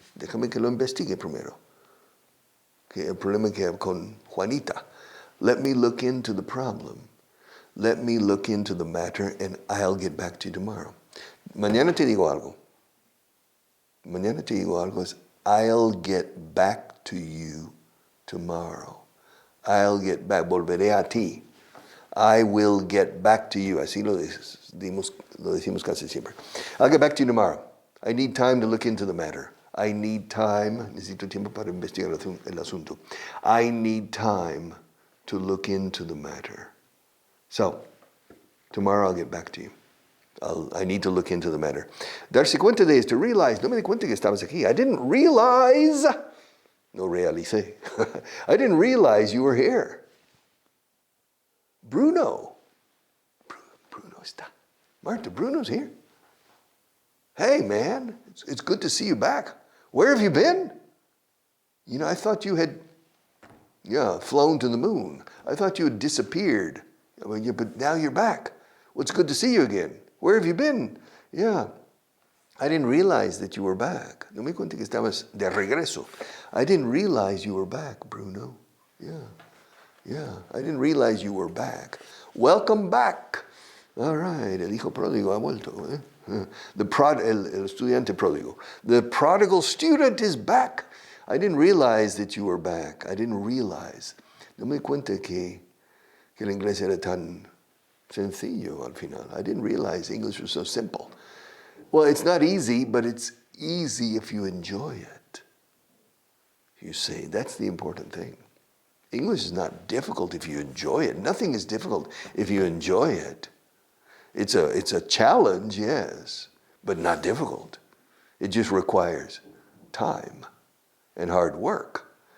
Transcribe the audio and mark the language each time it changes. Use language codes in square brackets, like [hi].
[es] Déjame que lo investigue primero. Que el problema que hay con Juanita. [en] Let me look into the problem. Let me look into the matter and I'll get back to you tomorrow. [es] Mañana te digo algo. Mañana te digo algo es [en] I'll get back to you tomorrow. I'll get back. [es] Volveré a ti. [en] I will get back to you. [es] Así lo decimos casi siempre. [en] I'll get back to you tomorrow. I need time to look into the matter. I need time. [es] Necesito tiempo para investigar el asunto. [en] I need time to look into the matter. So, tomorrow I'll get back to you. I need to look into the matter. [es] Darse cuenta de is to realize. No me di cuenta que estabas aquí. [en] I didn't realize. [es] No realicé. [en] I didn't realize you were here. Bruno está. Marta, Bruno's here. Hey, man, it's good to see you back. Where have you been? You know, I thought you had, flown to the moon. I thought you had disappeared. But now you're back. Well, it's good to see you again. Where have you been? Yeah. I didn't realize that you were back. [es] No me cuente que estabas de regreso. [en] I didn't realize you were back, Bruno. Yeah, I didn't realize you were back. Welcome back. All right, [es] el hijo pródigo ha vuelto. El estudiante pródigo. [en] The prodigal student is back. I didn't realize that you were back. I didn't realize. [es] No me cuenta que el inglés era tan sencillo al final. [en] I didn't realize English was so simple. Well, it's not easy, but it's easy if you enjoy it. You see, that's the important thing. English is not difficult if you enjoy it. Nothing is difficult if you enjoy it. It's a challenge, yes, but not difficult. It just requires time and hard work.